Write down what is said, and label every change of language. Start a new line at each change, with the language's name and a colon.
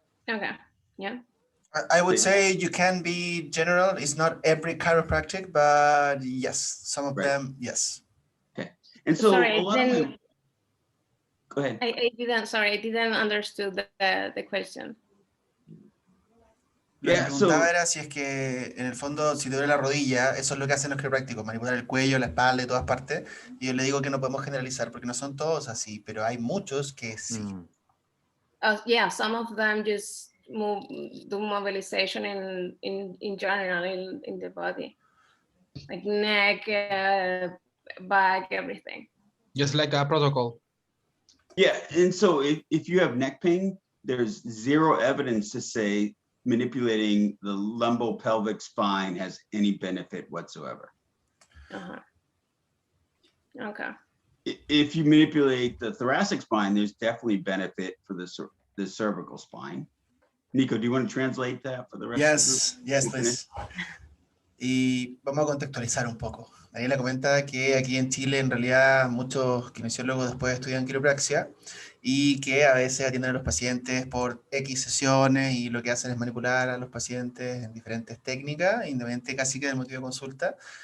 English: Okay, yeah. I would say you can be general. It's not every chiropractic, but yes, some of them, yes. Okay, and so sorry, a lot of them, go ahead. I didn't understood the question.
Spanish: Lo que preguntaba era si es que, en el fondo, si te duele la rodilla, eso es lo que hacen los quiroprácticos, manipular el cuello, la espalda y todas partes. Y yo le digo que no podemos generalizar, porque no son todos así, pero hay muchos que sí.
English: Yeah, some of them just do mobilization in general in the body, like neck, back, everything. Just like a protocol. Yeah, and so if you have neck pain, there's zero evidence to say manipulating the lumbopelvic spine has any benefit whatsoever. Okay. If you manipulate the thoracic spine, there's definitely benefit for the cervical spine. Nico, do you want to translate that for the rest of the Yes, please.
Spanish: Y vamos a contextualizar un poco. Daniela comenta que aquí en Chile en realidad muchos kinesiólogos después estudian quiropraxia y que a veces atienden a los pacientes por X sesiones y lo que hacen es manipular a los pacientes en diferentes técnicas, independientemente casi que del motivo de consulta.